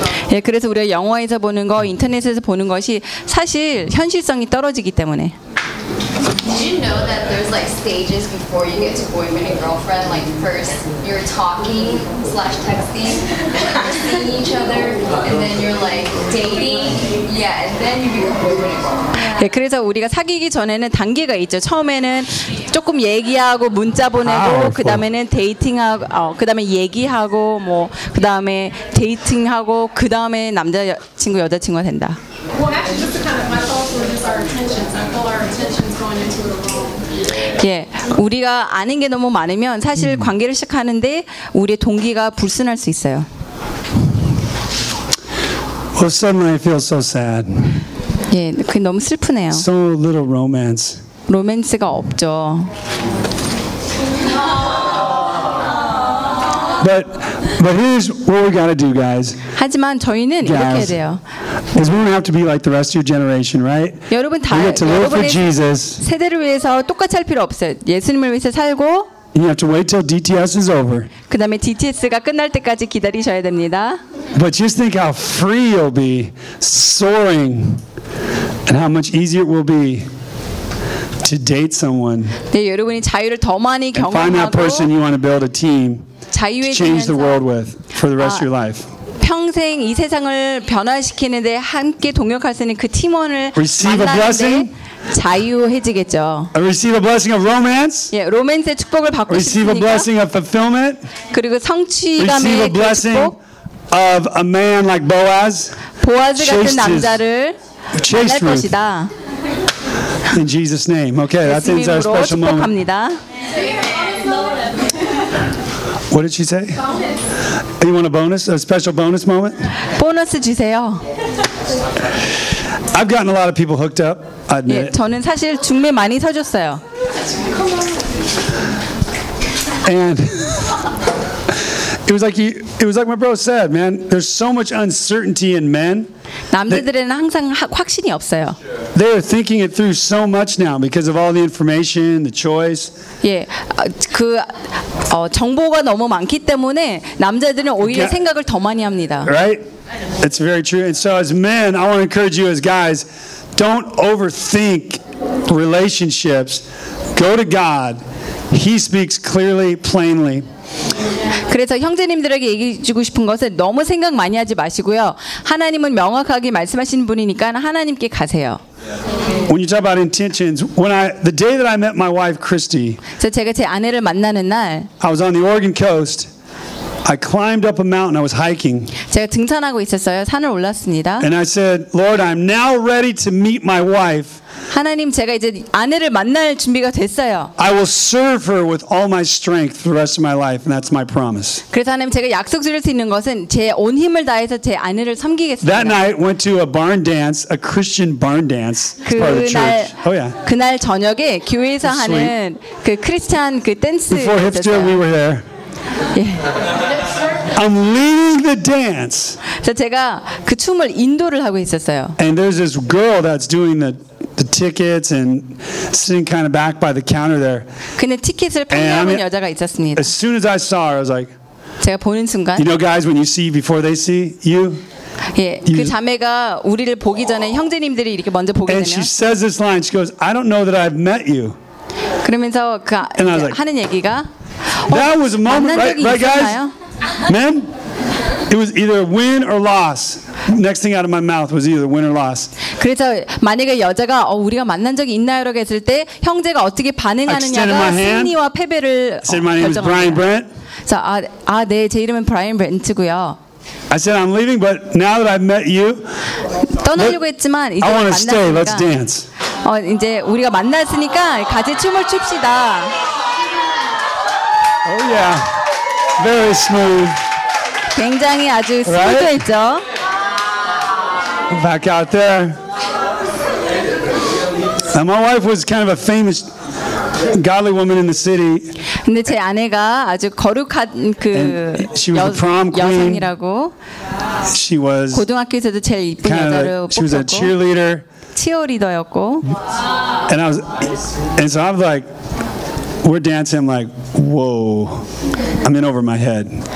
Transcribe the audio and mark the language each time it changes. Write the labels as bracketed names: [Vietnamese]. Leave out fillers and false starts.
[Korean] 예, 그래서 우리가 영화에서 보는 거, 인터넷에서 보는 것이 사실 현실성이 떨어지기 때문에. [English] Did you know that there's like stages before you get to boyfriend and girlfriend? Like first you're talking slash texting, seeing each other, and then you're like dating. Yeah, and then you become boyfriend and girlfriend. [Korean] 네, 그래서 우리가 사귀기 전에는 단계가 있죠. 처음에는 조금 얘기하고 문자 보내고 그다음에는 데이팅하고 그다음에 얘기하고 뭐 그다음에 데이팅하고 그다음에 남자 친구 여자 친구가 된다. [English] Well, actually, just to kind of my thoughts were just our intentions. I feel our intentions going into the wrong. [Korean] 예, 우리가 아는 게 너무 많으면 사실 관계를 시작하는데 우리의 동기가 불순할 수 있어요. [English] Well, suddenly I feel so sad. [Korean] 예, 그게 너무 슬프네요. [English] So little romance. [Korean] 로맨스가 없죠. [English] But here's what we gotta do, guys. [Korean] 하지만 저희는 [English] guys, [Korean] 이렇게 해야 돼요. [English] Because we don't have to be like the rest of your generation, right? [Korean] 여러분 다 [English] we get to live for Jesus. [Korean] 세대를 위해서 똑같이 할 필요 없어요. 예수님을 위해서 살고. [English] You have to wait till DTS is over. [Korean] 그다음에 DTS가 끝날 때까지 기다리셔야 됩니다. [English] But just think how free you'll be, soaring, and how much easier it will be. To date someone. [Korean] 네, 여러분이 자유를 더 많이 경험하고. [English] Find that person you want to build a team. [Korean] 자유에 [English] to change the world with for the rest of your life. [Korean] 평생 이 세상을 변화시키는데 함께 동역할 수 있는 그 팀원을 [English] receive [Korean] 만나는데 [English] a blessing? [Korean] 자유해지겠죠. [English] I receive a blessing of romance. [Korean] 예, 로맨스의 축복을 받고 [English] receive A blessing of fulfillment. [Korean] 그리고 성취감의 [English] receive a blessing [Korean] 그 축복. [English] Of a man like Boaz. [Korean] 보아즈 같은 남자를 [English] chased [Korean] 만날 [English] Ruth. [Korean] 것이다. [English] In Jesus' name. Okay, that ends our special moment. What did she say? Bonus. You want a bonus? A special bonus moment? [Korean] 보너스 주세요. [English] I've gotten a lot of people hooked up. I admit. [Korean] 예, 저는 사실 중매 많이 서줬어요. [English] And it was like my bro said, man. There's so much uncertainty in men. [Korean] 남자들은 항상 확신이 없어요. [English] They're thinking it through so much now because of all the information, the choice. [Korean] 예, 그 정보가 너무 많기 때문에 남자들은 오히려 생각을 더 많이 합니다. [English] Right? It's very true. And so as men, I want to encourage you as guys, don't overthink relationships. Go to God. He speaks clearly, plainly. [Korean] 그래서 형제님들에게 얘기해주고 싶은 것은 너무 생각 많이 하지 마시고요. 하나님은 명확하게 말씀하시는 분이니까 하나님께 가세요. [English] When you talk about intentions, the day that I met my wife Christy, [Korean] 제가 제 아내를 만나는 날, [English] I was on the Oregon coast. I climbed up a mountain. I was hiking. [Korean] 제가 등산하고 있었어요. 산을 올랐습니다. [English] And I said, Lord, I'm now ready to meet my wife. [Korean] 하나님, 제가 이제 아내를 만날 준비가 됐어요. [English] I will serve her with all my strength for the rest of my life, and that's my promise. [Korean] 그래서 하나님, 제가 약속드릴 수 있는 것은 제 온 힘을 다해서 제 아내를 섬기겠습니다. [English] That night went to a barn dance, a Christian barn dance. [Korean] 그날, [English] part of the church. Oh yeah. [Korean] 그날 저녁에 교회에서 [English] That's [Korean] 하는 [English] sweet. [Korean] 그 크리스찬 그 댄스. [English] Before hipster, we were there. Yeah. I'm leading the dance. [Korean] 자 제가 그 춤을 인도를 하고 있었어요. [English] And there's this girl that's doing the tickets and sitting kind of back by the counter there. [Korean] 근데 티켓을 판매하는 여자가 있었습니다. [English] As soon as I saw her, I was like, [Korean] 제가 보는 순간, [English] you know, guys, when you see before they see you. [Korean] 예, 그 자매가 우리를 보기 전에 형제님들이 이렇게 먼저 보게 되면. [English] And she says this line. She goes, I don't know that I've met you. [Korean] 그러면서 그 like, 하는 얘기가. [English] That was a moment, right guys? Men? It was either win or loss. Next thing out of my mouth was either win or loss. [Korean] 그래서 만약에 여자가 우리가 만난 적이 있나요? 라고 했을 때 형제가 어떻게 반응하느냐가 승리와 패배를 결정합니다. 아, 네, 제 이름은 브라이언 브렌트고요. [English] I said I'm leaving, but now that I've met you, [Korean] 떠나려고 했지만 이제 [English] I want to stay. Let's dance. [Korean] 이제 우리가 만났으니까 같이 춤을 춥시다. [English] Oh yeah, very smooth. [Korean] 굉장히 아주 스무드했죠. [English] Back out there. And my wife was kind of a famous godly woman in the city. [Korean] 근데 제 아내가 아주 거룩한 그 여성이라고. [English] She was [Korean] 고등학교에서도 제일 이쁜 여자로 뽑혔고. [English] She was a cheerleader. [Korean] 치어리더였고. [English] And I was, and so I'm like. We're dancing. I'm like, whoa! I'm in over my head.